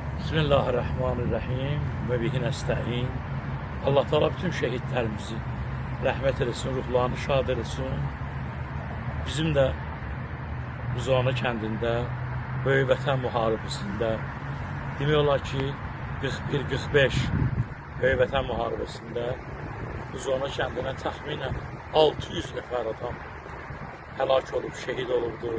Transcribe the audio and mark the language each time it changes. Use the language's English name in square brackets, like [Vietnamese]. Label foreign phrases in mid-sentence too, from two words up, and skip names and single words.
[Arabic] بسم الله الرحمن الرحيم وبه نستعين. [Turkish] Allah Teala bütün şehitlerimizi rahmet eylesin, ruhlarını şad eylesin. [Azerbaijani] Bizim de Buzovna kəndində Böyük Vətən müharibəsində demək olar ki 41-45 Böyük Vətən müharibəsində Buzovna kəndinə təxminən 600 nəfər adam həlak olub, şehid olubdu.